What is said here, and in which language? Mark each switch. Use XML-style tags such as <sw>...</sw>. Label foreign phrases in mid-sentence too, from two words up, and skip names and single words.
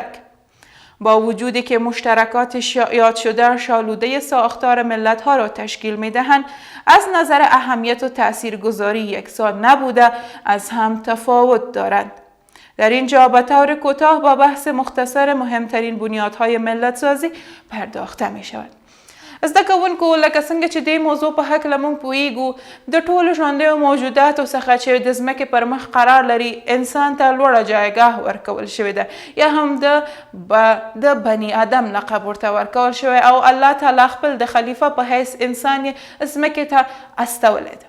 <fa>با وجودی که مشترکات یاد شده شالوده ساختار ملت‌ها را تشکیل می‌دهند، از نظر اهمیت و تاثیرگذاری یکسان نبوده از هم تفاوت دارند. در اینجا به طور کوتاه با بحث مختصر مهمترین بنیادهای ملت سازی پرداخته می‌شود.</fa> <ps>زده کوونکو لکه څنګه چې دې موضوع په هکله موږ پوهیږو د ټولو ژوندیو موجوداتو څخه چې د ځمکې پر مخ قرار لري انسان ته لوړه جایګاه ورکول شوې ده یا هم د بني آدم لقب ورته ورکول شوی او الله تعالی خپل د خلیفه په حیث انسان یې ځمکې ته استولی ده.</ps>